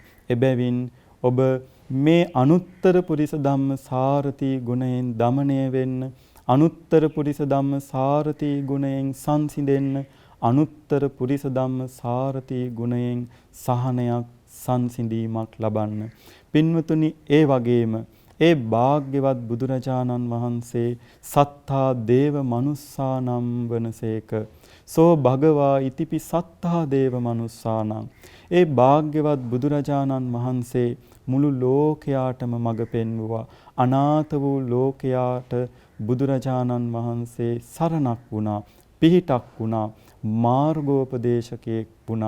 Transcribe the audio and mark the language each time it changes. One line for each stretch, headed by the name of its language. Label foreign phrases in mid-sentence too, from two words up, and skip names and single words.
Sinhala: එබැවින් ඔබ මේ
Pali: අනුත්තර පුරිස ධම්මසාරති
Sinhala: ගුණයෙන් দমনය වෙන්න,
Pali: අනුත්තර පුරිස ධම්මසාරති
Sinhala: ගුණයෙන් සංසිඳෙන්න,
Pali: අනුත්තර පුරිස ධම්මසාරති
Sinhala: ගුණයෙන් සහනයක්, සංසිඳීමක් ලබන්න. පින්වතුනි, ඒ වගේම ඒ භාග්‍යවත් බුදුරජාණන් වහන්සේ
Pali: සත්තා දේව මනුස්සානම්
Sinhala: වනසේක.
Pali: සෝ භගවා ඉතිපි සත්තා දේව මනුස්සානම්.
Sinhala: ඒ භාග්‍යවත් බුදුරජාණන් වහන්සේ මුළු ලෝකයාටම මඟ පෙන්වුවා. අනාථ වූ ලෝකයාට බුදුරජාණන් වහන්සේ සරණක් වුණා, පිහිටක් වුණා, මාර්ගෝපදේශකයෙක් වුණා.